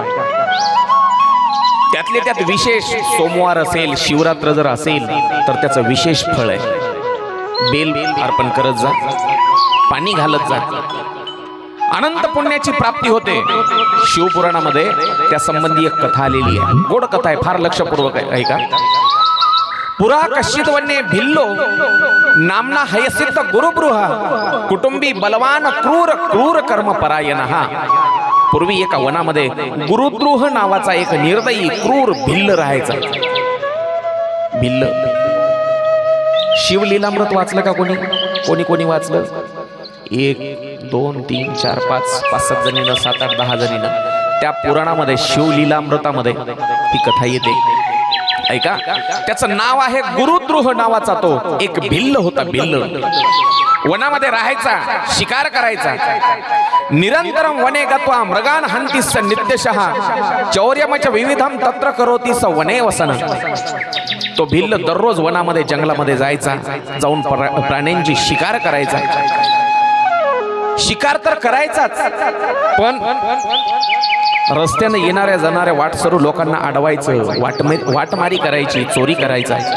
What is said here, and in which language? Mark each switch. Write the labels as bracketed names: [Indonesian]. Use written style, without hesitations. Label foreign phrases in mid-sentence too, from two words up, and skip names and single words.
[Marathi] त्यातले त्यात विशेष सोमवार असेल, शिवरात्र जर असेल तर त्याचं विशेष फळ आहे. बेल अर्पण करत जा, पाणी घालत जा, अनंत पुण्याची प्राप्ती होते. शिवपुराणामध्ये त्या संबंधी एक कथा आलेली आहे. गोड कथा आहे, फार लक्षपूर्वक आहे ऐका. [Sanskrit] पुरा कश्चित वन्ये भिल्लो नामना हयसिद्ध गुरुबृह कुटुंबी बलवान क्रूर क्रूर कर्म परायणः. [Marathi] पूर्वी एका वनामध्ये गुरुद्रोह नावाचा एक निर्दयी क्रूर भिल्ल राहायचा. भिल्ल. शिवलीलामृत वाचलं का कोणी? कोणी कोणी वाचलं? 1 2 3 4 5 5-7 जणीनं, 7-8 10 जणीनं त्या पुराणामध्ये शिवलीलामृतामध्ये ही कथा येते ऐका. त्याचं नाव आहे गुरुद्रोह नावाचा तो एक भिल्ल होता. भिल्ल वनामध्ये राहायचा, शिकार करायचा. [Sanskrit] निरंतरम वने गत्वा मृगान हंतीस नित्यशः चौर्यमच विविधम तत्र करोती स वने वसन. [Marathi] तो भिल्ल दररोज वनामध्ये जंगलामध्ये जायचा, जाऊन प्राण्यांची शिकार करायचा. शिकार तर करायचाच, पण रस्त्याने येणाऱ्या जाणाऱ्या वाटसरू लोकांना अडवायचं, वाटमारी करायची, चोरी करायचा.